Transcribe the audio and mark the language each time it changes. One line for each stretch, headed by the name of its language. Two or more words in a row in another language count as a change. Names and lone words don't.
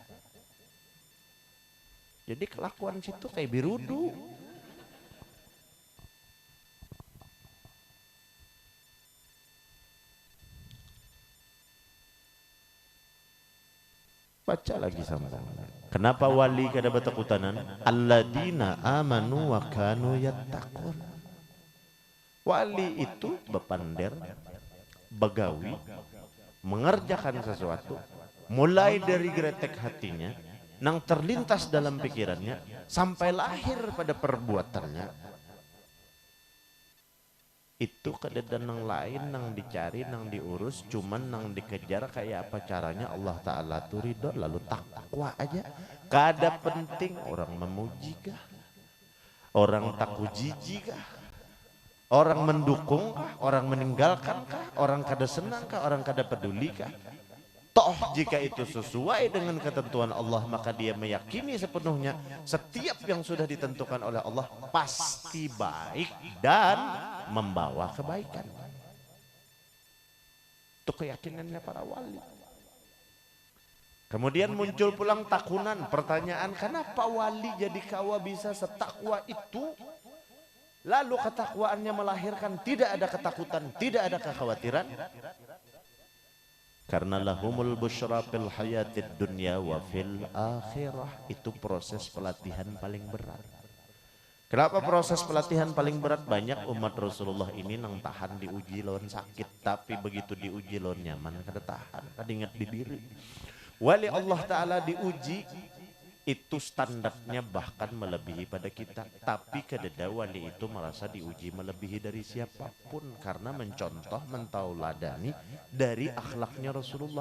Banjar: Jadi kelakuan situ kayak birudu.
Indonesian: Baca lagi sambung.
Banjar: Kenapa wali kada betakutanan?
Arabic: الذين آمنوا وكانوا يتقون.
Banjar: Wali itu bepander, begawi, mengerjakan sesuatu, mulai dari gretek hatinya, nang terlintas dalam pikirannya, sampai lahir pada perbuatannya. Itu kada nang lain nang dicari, nang diurus, cuman nang dikejar kayak apa caranya Allah Ta'ala tuh ridho, lalu takwa aja. Kada penting orang memuji kah, orang takut jijik kah, orang mendukung kah, orang meninggalkan kah, orang kada senang kah, orang kada peduli kah.
Indonesian: Toh jika itu sesuai dengan ketentuan Allah, maka dia meyakini sepenuhnya setiap yang sudah ditentukan oleh Allah pasti baik dan membawa kebaikan. Itu keyakinannya para wali.
Banjar: Kemudian muncul pulang takunan, pertanyaan kenapa wali jadi kawa bisa setakwa itu?
Indonesian: Lalu ketakwaannya melahirkan tidak ada ketakutan, tidak ada kekhawatiran.
Arabic: Karena لهم البشرى في الحياة الدنيا وفي الآخرة.
Indonesian: Itu proses pelatihan paling berat. Kenapa proses pelatihan paling berat?
Banjar: Banyak umat Rasulullah ini nang tahan diuji lawan sakit, tapi begitu diuji lawan nyaman kada tahan, kada ingat di diri. Wali Allah Ta'ala diuji itu standarnya bahkan melebihi pada kita, tapi kededa wali itu merasa diuji melebihi dari siapapun karena mencontoh, mentauladani dari akhlaknya Rasulullah.